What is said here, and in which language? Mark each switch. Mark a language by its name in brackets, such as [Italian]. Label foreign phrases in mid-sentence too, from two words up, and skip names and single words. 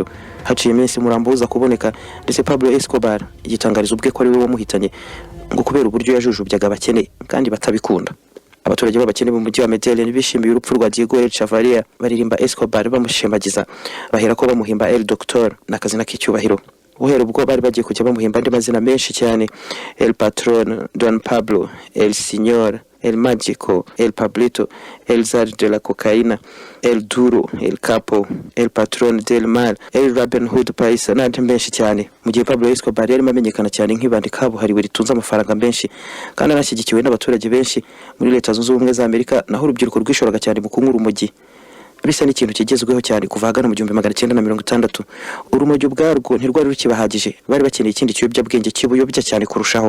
[Kinyarwanda] Haciye iminsi umurambo uza kuboneka, ndetse Pablo Escobar yitangariza ubwe ko ari we wamuhitanye, ngo kubera uburyo yajujubyaga abakene kandi batabikunda. Abaturage b'abakene mu mujyi wa Medellin bishimiye urupfu rwa Diego Chavira, baririmba Escobar bamushemagiza, bahera ko bamuhimba El Doctor n'akazina k'icyubahiro. Uhera ubwo bari bagiye kujya bamuhimba andi mazina menshi cyane: El Patron, Don Pablo, El Señor, El Mágico, El Pablito, El Zar de la Cocaína, El Duro, El Capo, El Patron del Mal, El Robin Hood Paisa n'andi menshi cyane. Mu gihe Pablo Escobar yari amenyekana cyane nk'ibandi kabuhariwe ritunze amafaranga menshi kandi anashyigikiwe n'abaturage benshi muri Leta Zunze Ubumwe za Amerika, naho urubyiruko rwishoraga cyane mu kunywa urumogi. Bisa n'ikintu kigezweho cyane kuva hagana mu 1960. Urumogi ubwarwo ntirwari rukibahagije, bari bakeneye ikindi kiyobyabwenge kibuyobya cyane kurushaho.